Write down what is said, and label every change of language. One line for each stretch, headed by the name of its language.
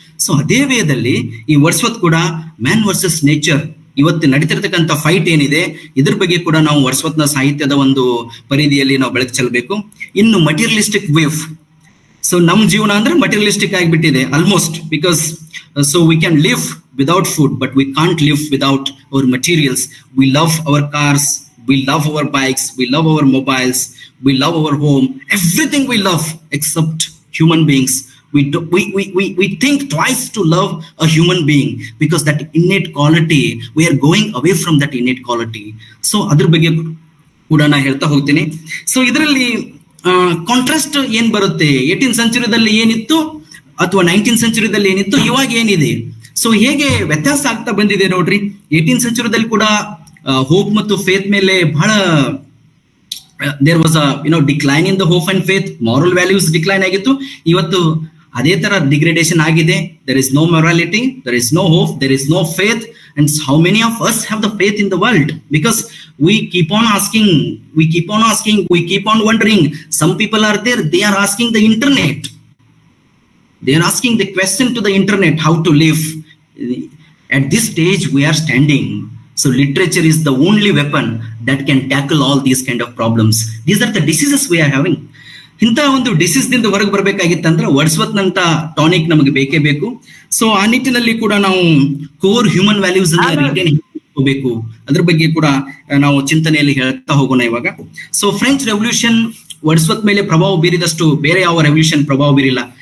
Kannada: So ಅದೇ ವೇದಲ್ಲಿ ಈ Wordsworth ಕೂಡ ಮ್ಯಾನ್ ವರ್ಸಸ್ ನೇಚರ್ ಇವತ್ತು ನಡೀತಿರ್ತಕ್ಕಂಥ ಫೈಟ್ ಏನಿದೆ, ಇದ್ರ ಬಗ್ಗೆ ಕೂಡ ನಾವು ವರ್ಡ್ಸ್ವರ್ತ್ನ ಸಾಹಿತ್ಯದ ಒಂದು ಪರಿಧಿಯಲ್ಲಿ ನಾವು ಬೆಳಕು ಚೆಲ್ಲಬೇಕು.
English: ಇನ್ನು materialistic wave.
Kannada: ಸೊ ನಮ್ ಜೀವನ ಅಂದ್ರೆ ಮಟೀರಿಯಲಿಸ್ಟಿಕ್ ಆಗಿಬಿಟ್ಟಿದೆ almost,
English: Because so we can live without food but we can't live without our materials. We love our cars, we love our bikes, we love our mobiles, we love our home, everything we love except human beings. We think twice to love a human being because that innate quality, we are going away from that innate quality.
Kannada: So ಅದ್ರ ಬಗ್ಗೆ ಕೂಡ ನಾ ಹೇಳ್ತಾ ಹೋಗ್ತೀನಿ. So ಇದರಲ್ಲಿ contrast ಏನ್ ಬರುತ್ತೆ, 18th ಸೆಂಚುರಿದಲ್ಲಿ ಏನಿತ್ತು ಅಥವಾ 19th ಸೆಂಚುರಿದಲ್ಲಿ ಏನಿತ್ತು, ಇವಾಗ ಏನಿದೆ, ಸೊ ಹೇಗೆ ವ್ಯತ್ಯಾಸ ಆಗ್ತಾ ಬಂದಿದೆ ನೋಡ್ರಿ. 18th ಸೆಂಚುರಿದಲ್ಲಿ ಕೂಡ ಹೋಪ್ ಮತ್ತು ಫೇತ್ ಮೇಲೆ ಬಹಳ
English: there was decline in the hope and faith,
Kannada: moral values decline ಆಗಿತ್ತು. ಇವತ್ತು ಅದೇ ತರ ಡಿಗ್ರೇಡೇಷನ್ ಆಗಿದೆ.
English: There is no morality, there is no hope, there is no faith. And how many of us have the faith in the world? Because we keep on asking, we keep on wondering. Some people are there, they are asking the internet, they are asking the question to the internet, how to live. At this stage we are standing. So literature is the only weapon that can tackle all these kind of problems. These are the diseases we are having.
Kannada: ಇಂಥ ಒಂದು disease ದಿಂದ ಹೊರಗೆ ಬರ್ಬೇಕಾಗಿತ್ತಂದ್ರೆ Wordsworth ನಂತ tonic ನಮಗೆ ಬೇಕೇ ಬೇಕು. So ಆ ನಿಟ್ಟಿನಲ್ಲಿ ಕೂಡ ನಾವು ಕೋರ್ ಹ್ಯೂಮನ್ ವ್ಯಾಲ್ಯೂಸ್ ಅನ್ನ ರಿಟೇನ್ ಹೋಗಬೇಕು, ಅದ್ರ ಬಗ್ಗೆ ಕೂಡ ನಾವು ಚಿಂತನೆಯಲ್ಲಿ ಹೇಳ್ತಾ ಹೋಗೋಣ ಇವಾಗ. ಸೊ ಫ್ರೆಂಚ್ ರೆವಲ್ಯೂಷನ್ ವರ್ಡ್ಸ್ವರ್ತ್ ಮೇಲೆ ಪ್ರಭಾವ ಬೀರಿದಷ್ಟು ಬೇರೆ ಯಾವ ರೆವಲ್ಯೂಷನ್ ಪ್ರಭಾವ ಬೀರಿಲ್ಲ.